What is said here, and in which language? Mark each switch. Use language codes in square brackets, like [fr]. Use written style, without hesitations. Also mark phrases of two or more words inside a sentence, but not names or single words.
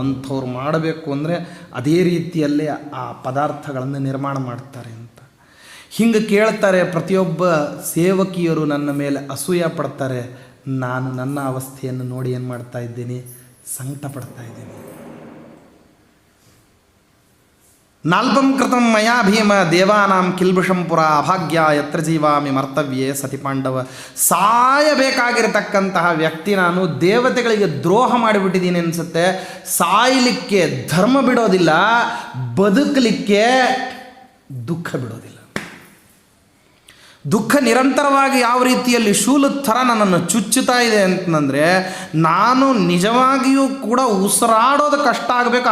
[kn] ಅಂಥವ್ರು ಮಾಡಬೇಕು ಅಂದರೆ ಅದೇ ರೀತಿಯಲ್ಲಿ ಆ ಪದಾರ್ಥಗಳನ್ನು ನಿರ್ಮಾಣ ಮಾಡ್ತಾರೆ ಅಂತ ಹಿಂಗೆ ಕೇಳ್ತಾರೆ. ಪ್ರತಿಯೊಬ್ಬ ಸೇವಕಿಯರು ನನ್ನ ಮೇಲೆ ಅಸೂಯೆ ಪಡ್ತಾರೆ. ನಾನು ನನ್ನ ಅವಸ್ಥೆಯನ್ನು ನೋಡಿ ಏನು ಮಾಡ್ತಾ ಇದ್ದೀನಿ, ಸಂಕಟ ಪಡ್ತಾ ಇದ್ದೀನಿ. [sa] ನಾಲ್ಪಂ ಕೃತಂ ಮಯಾ ಭೀಮ ದೇವಾನಾಂ ಕಿಲ್ಬಿಷಂ ಪುರ ಅಭಾಗ್ಯ ಯತ್ರ ಜೀವಾಮಿ ಮರ್ತವ್ಯೇ ಸತಿ ಪಾಂಡವ. [kn] ಸಾಯಬೇಕಾಗಿರತಕ್ಕಂತಹ ವ್ಯಕ್ತಿ ನಾನು, ದೇವತೆಗಳಿಗೆ ದ್ರೋಹ ಮಾಡಿಬಿಟ್ಟಿದ್ದೀನಿ ಅನಿಸುತ್ತೆ. ಸಾಯಲಿಕ್ಕೆ ಧರ್ಮ ಬಿಡೋದಿಲ್ಲ, ಬದುಕಲಿಕ್ಕೆ ದುಃಖ ಬಿಡೋದಿಲ್ಲ. ದುಃಖ ನಿರಂತರವಾಗಿ ಯಾವ ರೀತಿಯಲ್ಲಿ ಶೂಲದ ಥರ ನನ್ನನ್ನು ಚುಚ್ಚುತ್ತಾ ಇದೆ ಅಂತಂದರೆ, ನಾನು ನಿಜವಾಗಿಯೂ ಕೂಡ ಉಸಿರಾಡೋದು ಕಷ್ಟ ಆಗಬೇಕು.